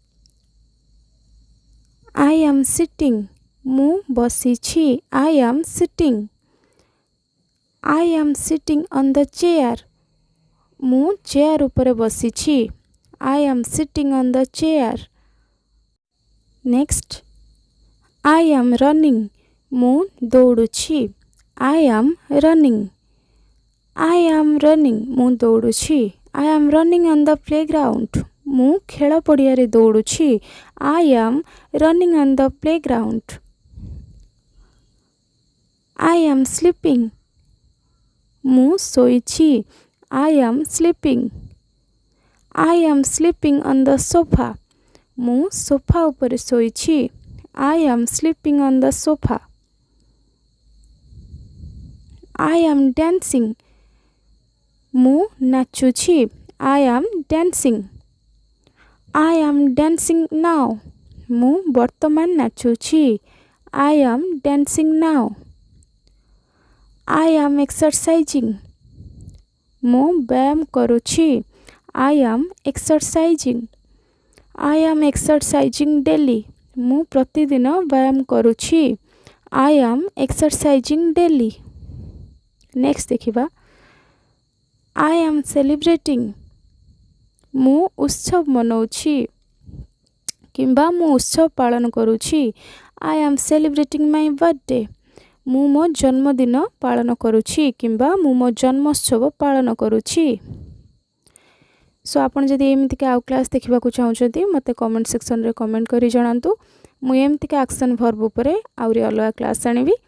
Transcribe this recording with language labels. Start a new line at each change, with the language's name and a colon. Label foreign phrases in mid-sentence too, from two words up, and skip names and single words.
English: I am sitting.
Odia: ମୁଁ ବସିଛି।
English: I am sitting. I am sitting on the chair.
Odia: ମୁଁ ଚେୟାର ଉପରେ ବସିଛି।
English: I am sitting on the chair. Next. I am running.
Odia: ମୁଁ ଦୌଡ଼ୁଛି।
English: I am running. I am running.
Odia: ମୁଁ ଦୌଡ଼ୁଛି।
English: I am running on the playground.
Odia: ମୁଁ ଖେଳ ପଡ଼ିଆରେ ଦୌଡ଼ୁଛି।
English: I am running on the playground. I am sleeping.
Odia: ମୁଁ ଶୋଇଛି।
English: I am sleeping. I am sleeping on the sofa.
Odia: ମୁଁ ସୋଫା ଉପରେ ଶୋଇଛି।
English: I am sleeping on the sofa. I am dancing.
Odia: ମୁଁ ନାଚୁଛି।
English: I am dancing. I am dancing now.
Odia: ମୁଁ ବର୍ତ୍ତମାନ ନାଚୁଛି।
English: I am dancing now. I am exercising.
Odia: ମୁଁ ବ୍ୟାୟାମ କରୁଛି।
English: I am exercising. I am exercising daily.
Odia: ମୁଁ ପ୍ରତିଦିନ ବ୍ୟାୟାମ କରୁଛି।
English: I am exercising daily. Next ଦେଖିବା। I am celebrating.
Odia: ମୁଁ ଉତ୍ସବ ମନାଉଛି କିମ୍ବା ମୁଁ ଉତ୍ସବ ପାଳନ କରୁଛି।
English: I am celebrating my birthday.
Odia: ମୁଁ ମୋ ଜନ୍ମଦିନ ପାଳନ କରୁଛି କିମ୍ବା ମୁଁ ମୋ ଜନ୍ମୋତ୍ସବ ପାଳନ କରୁଛି। ସୋ ଆପଣ ଯଦି ଏମିତିକା ଆଉ କ୍ଲାସ୍ ଦେଖିବାକୁ ଚାହୁଁଛନ୍ତି ମୋତେ
English: comment section ରେ
Odia: କମେଣ୍ଟ କରି ଜଣାନ୍ତୁ। ମୁଁ ଏମିତିକା
English: action verb
Odia: ଉପରେ ଆହୁରି ଅଲଗା କ୍ଲାସ୍ ଆଣିବି।